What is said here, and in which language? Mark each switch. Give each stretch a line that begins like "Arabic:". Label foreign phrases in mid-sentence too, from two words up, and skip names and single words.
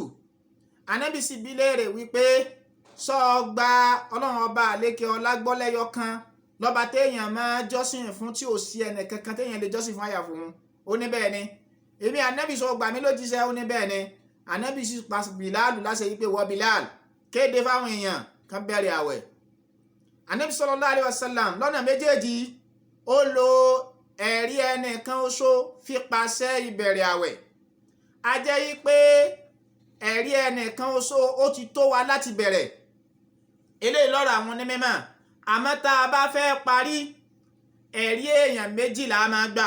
Yoruba: anabi sì bi léèrè wípé sọ gba ọlọ́run ọba àlékè ọlá gbọ́ lẹ́yọ kan lọ́ba téèyàn máa jọ́sìn fún tí ò sí ẹnì kankan téèyàn lè jọ́sìn fún àyà fún un. ó ní bẹ́ẹ̀ ni èmi ànábì sọ gbà mí lójíṣẹ́. ó ní bẹ́ẹ̀ ni ànábì sì pa bìláàlù láṣẹ yìí pé wọ́ bìláàlù kéde fáwọn èèyàn kan bẹ̀rẹ̀ àwẹ̀. ànábì
Arabic: صلى الله عليه وسلم
Yoruba: lọ́nà méjèèjì ó lo ẹ̀rí ẹnìkan oṣó fi pàṣẹ ìbẹ̀rẹ̀ àwẹ̀. a jẹ́ yí pé ẹ̀rí ẹnìkan oṣó ó ti tó wa láti bẹ̀rẹ̀. eléyìí lọ́rọ̀ àwọn onímọ̀. àmọ́ tá a bá fẹ́ parí ẹ̀rí èèyàn méjìlá máa gbà.